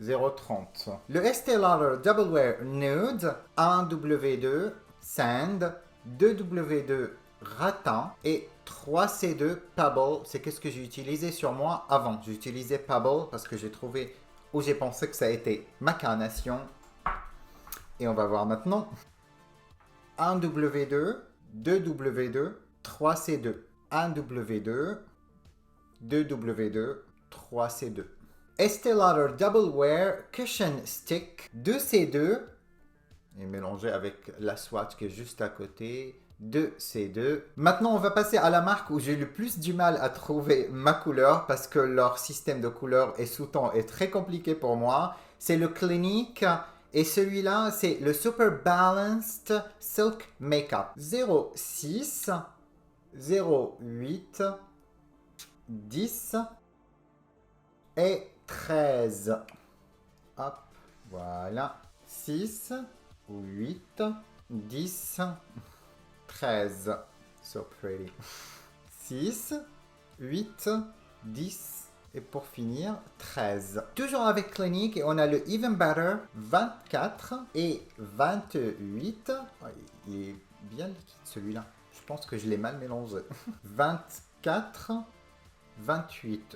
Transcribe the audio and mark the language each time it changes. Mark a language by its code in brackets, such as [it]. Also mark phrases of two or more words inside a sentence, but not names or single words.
[fr] Le Estée Lauder Double Wear Nude 1W2 Sand, 2W2 Ratin et 3C2 Pebble. C'est qu'est-ce que j'ai utilisé sur moi avant. J'ai utilisé Pebble parce que j'ai trouvé où j'ai pensé que ça a été ma carnation. Et on va voir maintenant. 1W2, 2W2, 3C2. 1W2, 2W2, 3C2. Estée Lauder Double Wear Cushion Stick, 2C2. Et mélangé avec la Swatch qui est juste à côté. 2C2. Maintenant, on va passer à la marque où j'ai le plus du mal à trouver ma couleur parce que leur système de couleurs et sous-ton est très compliqué pour moi. C'est le Clinique et celui-là, c'est le Super Balanced Silk Makeup. 06, 08, 10 et 13. Hop, voilà. 6, 8, 10, 13. [en] So pretty. [fr] 6, 8, 10 et pour finir 13. Toujours avec Clinique et on a le Even Better 24 et 28. Oh, il est bien liquide celui-là. Je pense que je l'ai mal mélangé. 24, 28.